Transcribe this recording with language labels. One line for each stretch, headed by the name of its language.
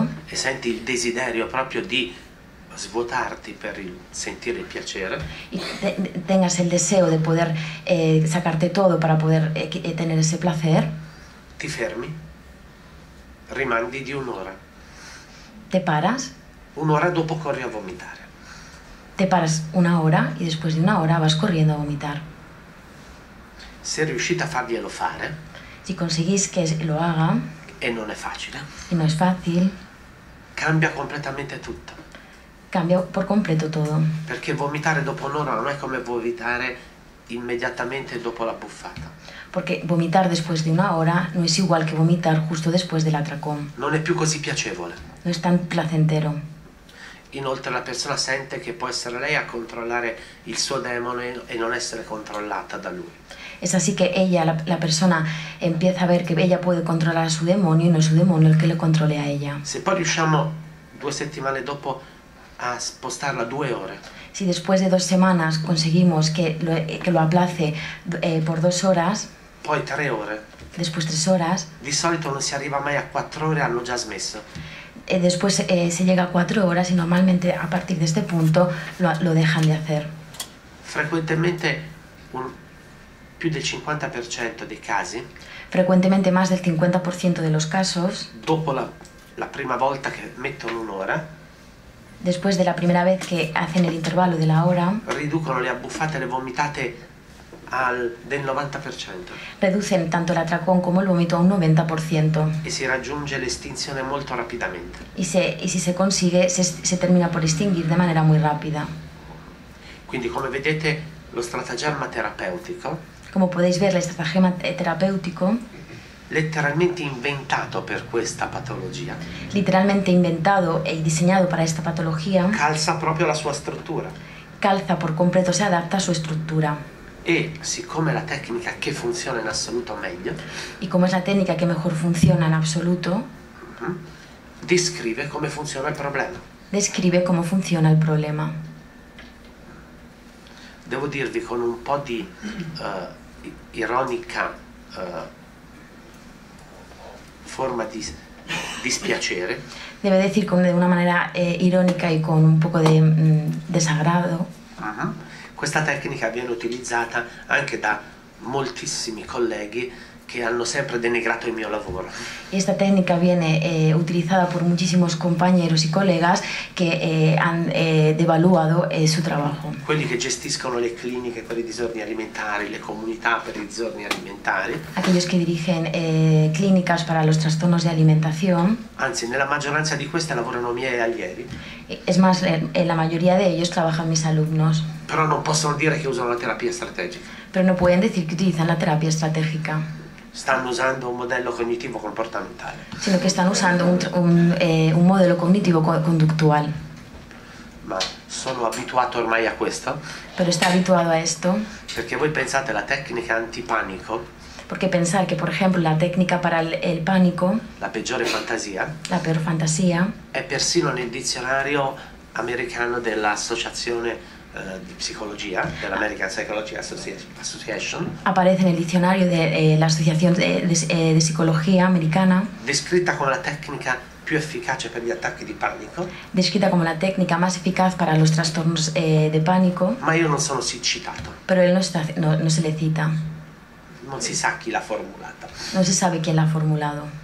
Italian: e senti il desiderio proprio di svuotarti per sentire il piacere,
Spanish: y tengas el deseo de poder sacarte todo para poder tener ese placer,
Italian: ti fermi, rimandi di un'ora.
Spanish: te paras
Italian: Un'ora dopo corri a vomitare.
Spanish: Te paras una hora y después de una hora vas corriendo a vomitar.
Italian: Se riuscite a farglielo fare,
Spanish: Si conseguís que lo haga,
Italian: e non è facile,
Spanish: y no es fácil,
Italian: cambia completamente tutto.
Spanish: cambia por completo todo.
Italian: Perché vomitare dopo un'ora non è come vomitare immediatamente dopo la buffata.
Spanish: Porque vomitar después de una hora no es igual que vomitar justo después del atracón.
Italian: Non è più così piacevole.
Spanish: No es tan placentero.
Italian: Inoltre la persona sente che può essere lei a controllare il suo demone e non essere controllata da lui.
Spanish: Es así que ella, la persona, empieza a ver que ella puede controlar a su demonio y no es su demonio el que le controle a ella.
Italian: Se poi riusciamo 2 settimane dopo a spostarla 2 ore,
Spanish: Si después de 2 semanas conseguimos que lo aplace por 2 horas,
Italian: poi 3 ore,
Spanish: después 3 horas,
Italian: di solito non si arriva mai a 4 ore, hanno già smesso.
Spanish: después se llega a 4 horas y normalmente a partir de este punto lo dejan de hacer.
Italian: Frequentemente più del 50% dei casi,
Spanish: Frecuentemente más del 50% de los casos,
Italian: dopo la prima volta che mettono un'ora,
Spanish: después de la primera vez que hacen el intervalo de la hora,
Italian: riducono le abbuffate e le vomitate del 90%
Spanish: reducen tanto el atracón como el vómito a un 90%.
Italian: e si raggiunge l'estinzione molto rapidamente.
Spanish: Y si se consigue, se termina por extinguir de manera muy rápida.
Italian: Quindi, come vedete, lo stratagemma terapeutico,
Spanish: Como podéis ver, el estratagema terapéutico,
Italian: letteralmente inventato per questa patologia,
Spanish: literalmente inventado y diseñado para esta patología,
Italian: calza proprio la sua struttura.
Spanish: calza por completo, se adapta a su estructura.
Italian: E siccome è la tecnica che funziona in assoluto meglio,
Spanish: Y como es la técnica que mejor funciona en absoluto,
Italian: descrive come funziona il problema.
Spanish: describe cómo funciona el problema.
Italian: Devo dirvi con un po' di ironica forma di dispiacere,
Spanish: Debe decir de una manera irónica y con un poco de desagrado.
Italian: questa tecnica viene utilizzata anche da moltissimi colleghi che hanno sempre denigrato il mio lavoro.
Spanish: Y esta técnica viene utilizada por muchísimos compañeros y colegas que han devaluado su trabajo.
Italian: Quelli che gestiscono le cliniche per i disordini alimentari, le comunità per i disordini alimentari,
Spanish: Aquellos que dirigen clínicas para los trastornos de alimentación,
Italian: anzi nella maggioranza di queste lavorano miei allieri,
Spanish: es más, la mayoría de ellos trabajan mis alumnos,
Italian: però non possono dire che usano la terapia strategica.
Spanish: pero no pueden decir que utilizan la terapia estratégica,
Italian: Stanno usando un modello cognitivo comportamentale.
Spanish: sino que están usando un modelo cognitivo conductual.
Italian: Ma sono abituato ormai a questo,
Spanish: Pero está habituado a esto,
Italian: perché voi pensate la tecnica antipanico,
Spanish: porque pensar que, por ejemplo, la técnica para el pánico,
Italian: la peggiore fantasia,
Spanish: la peor fantasía,
Italian: è persino nel dizionario americano dell'associazione di psicologia, dell'American Psychology Association,
Spanish: aparece en el diccionario de la Asociación de Psicología Americana,
Italian: descritta come la tecnica più efficace per gli attacchi di panico,
Spanish: descrita como la técnica más eficaz para los trastornos de pánico,
Italian: ma io non sono citato,
Spanish: pero él no se le cita,
Italian: non si sa chi l'ha formulata.
Spanish: no se sabe quién la ha formulado,